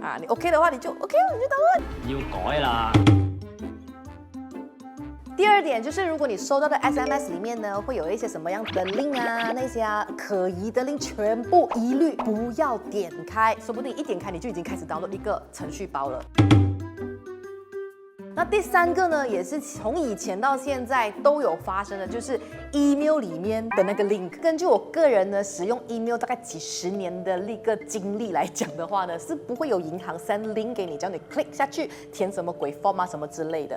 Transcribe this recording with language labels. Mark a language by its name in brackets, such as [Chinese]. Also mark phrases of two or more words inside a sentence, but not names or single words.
[Chinese] 啊，你 OK 的話你就 OK 了，你就download。要改啦。第2點就是，如果你收到的 SMS 裡面呢，會有一些什麼樣的 link 啊，那些可疑的 link，全部一律不要點開，說不定一點開你就已經開始download一個程序包了。那第3个呢，也是从以前到现在都有发生的，就是 email 里面的那个 link。根据我个人呢使用 email大概几10年的一个经历来讲的话呢，是不会有银行 [English] send link [Chinese] 给你，叫你 click 下去填什么鬼 form 啊什么之类的。